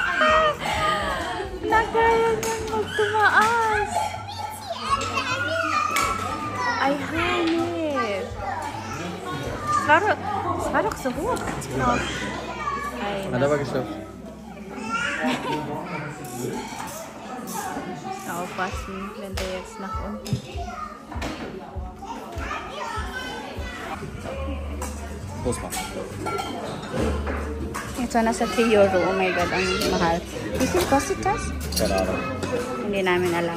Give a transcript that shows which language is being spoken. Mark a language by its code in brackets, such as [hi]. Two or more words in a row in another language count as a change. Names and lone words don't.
[tl] Nakaya niyang magtumaas. Ay, hanip. [de] Es war doch so hoch. Hat aber geschafft. Aufpassen, wenn der jetzt nach unten. Los, mach. [tl] Ito nasa 3 euro. [en] Oh my God, [tl] ang mahal. [de] Wie viel kostet das? Keine Ahnung. [tl] Hindi namin alam.